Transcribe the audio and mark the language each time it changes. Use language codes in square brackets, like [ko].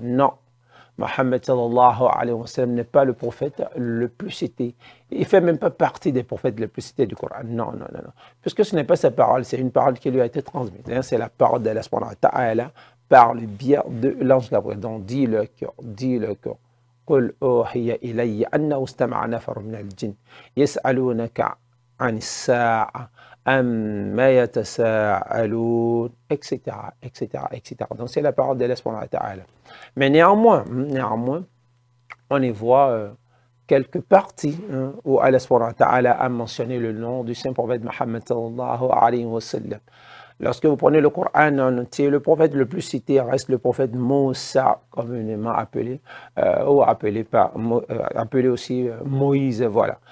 [fr] Non, Mohammed [ar] sallallahu alayhi wa sallam [fr] n'est pas le prophète le plus cité. Il ne fait même pas partie des prophètes les plus cités du Coran. Non, non, non, non. Puisque ce n'est pas sa parole, c'est une parole qui lui a été transmise. C'est la parole d'Allah [ar] subhanahu wa ta'ala [fr] par le biais de l'ange Gabriel. Donc, dis le cœur, dis le cœur. [ar] قل أوحي إلي أنه استمع نفر من الجن يسألونك عن الساعة أما يتساءلون [fr] etc etc etc. Donc c'est la parole d'Allah [ar] subhanahu wa ta'ala. [fr] Mais néanmoins on y voit quelques parties où Allah [ar] subhanahu wa ta'ala [fr] a mentionné le nom du Saint-Prophète Mohammed [ar] sallallahu alayhi wa sallam. [fr] Lorsque vous prenez le Coran en entier, le prophète le plus cité reste le prophète Moussa, communément appelé, ou appelé aussi Moïse, voilà.